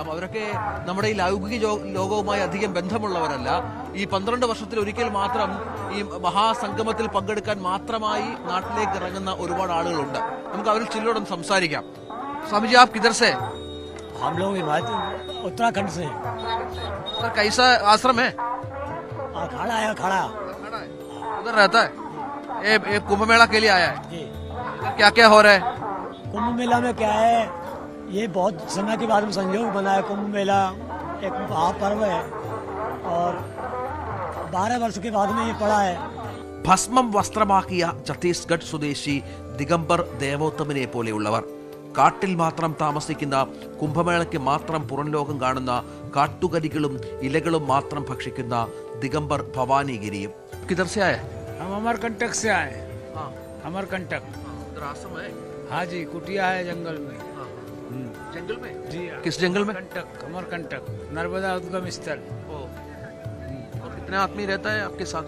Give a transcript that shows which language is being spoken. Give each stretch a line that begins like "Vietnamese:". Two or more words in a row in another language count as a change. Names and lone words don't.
Malayalam: അവരൊക്കെ നമ്മുടെ ഈ ലൗകിക ലോകവുമായി അധികം ബന്ധമുള്ളവരല്ല. ഈ 12 വർഷത്തിൽ ഒരിക്കൽ മാത്രം ഈ മഹാസംഗമത്തിൽ പങ്കെടുക്കാൻ മാത്രമായി നാട്ടിലേക്ക് ഇറങ്ങുന്ന ഒരുപാട് ആളുകളുണ്ട്. നമുക്ക് അവരിൽ ചിലരോടൊന്ന് സംസാരിക്കാം. സ്വാമിജി,
Hindi: आप किधर से? हम लोग उत्तराखंड से। सर, कैसा आश्रम है? खड़ा है, खड़ा उधर रहता है। ये कुंभ मेला के लिए आया है जी। क्या क्या हो रहा है कुंभ मेला में? क्या है, ये बहुत समय के बाद में संयोग बना है। कुंभ मेला एक महापर्व है और 12 वर्ष के बाद में ये पड़ा है.
Malayalam: ഭസ്മം വസ്ത്രമാക്കിയ ഛത്തീസ്ഗഡ് സ്വദേശി ദിഗംബർ ദേവോത്തമനെ പോലെയുള്ളവർ, കാട്ടിൽ മാത്രം താമസിക്കുന്ന, കുംഭമേളയ്ക്ക് മാത്രം പുറംലോകം കാണുന്ന, കാട്ടുകരികളും ഇലകളും മാത്രം ഭക്ഷിക്കുന്ന ദിഗംബർ ഭവാനിഗിരിയും.
Hindi: किधर से आए? हम अमरकंटक से आए। अमरकंटक हाँ जी, कुटिया है जंगल में। जंगल में जी। किस जंगल में? अमरकंटक, नर्मदा उद्गम स्थल। और कितने आदमी रहता है आपके साथ?